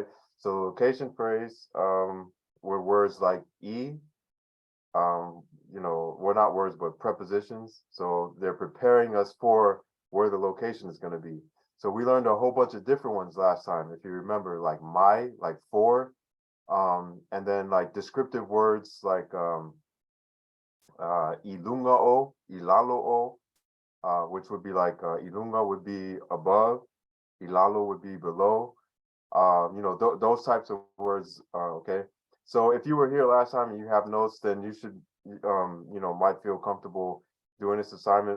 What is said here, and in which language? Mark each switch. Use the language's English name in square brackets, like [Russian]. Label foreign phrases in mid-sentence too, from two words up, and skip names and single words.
[English] So the location phrase were words like well, not words, but prepositions. So they're preparing us for where the location is going to be. So we learned a whole bunch of different ones last time. If you remember, like my, like for, and then like descriptive words like [Samoan] ilunga o, ilalo o, [English] which would be like ilunga would be above, ilalo would be below. Those types of words. Okay. So if you were here last time and you have notes, then you should, might feel comfortable doing this assignment.